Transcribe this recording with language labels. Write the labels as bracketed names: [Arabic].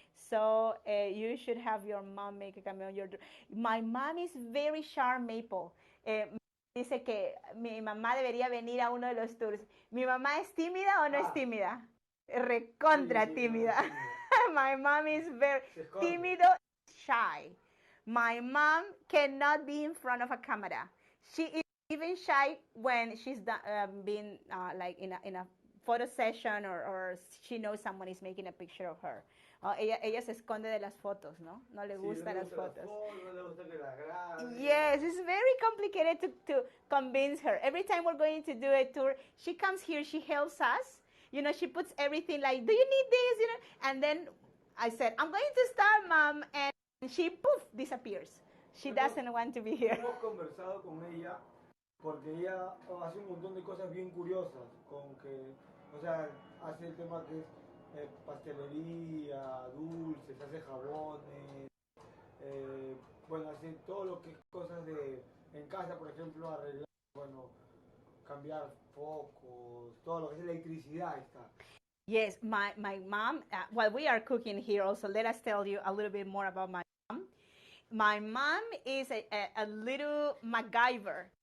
[English] So you should have your mom make a cameo. My mom is very sharp, Maple. [Spanish] Dice que mi mamá debería venir a uno de los tours. ¿Mi mamá es tímida o no es tímida? Recontra tímida. [English] My mom is very tímido, shy. My mom cannot be in front of a camera. She is even shy when she's being like in a photo session or she knows someone is making a picture of her. [Spanish] Ella se esconde de las fotos, ¿no? No le gustan las fotos. No le gusta que la graben. [English] Yes, it's very complicated to convince her. Every time we're going to do a tour, she comes here, she helps us. She puts everything like, do you need this? And then I said, I'm going to start, Mom. And she, poof, disappears. She doesn't want to be here. [Spanish] Hemos conversado con ella porque ella hace un montón de cosas bien curiosas. Con que, o sea, hace el tema que es pastelería, dulces, hace jabones. Bueno, hace todo lo que es cosas en casa, por ejemplo, arreglar, bueno, cambiar focos, todo lo que es electricidad está. [English] Yes, my mom, while we are cooking here also, let us tell you a little bit more about my mom. My mom is a little MacGyver.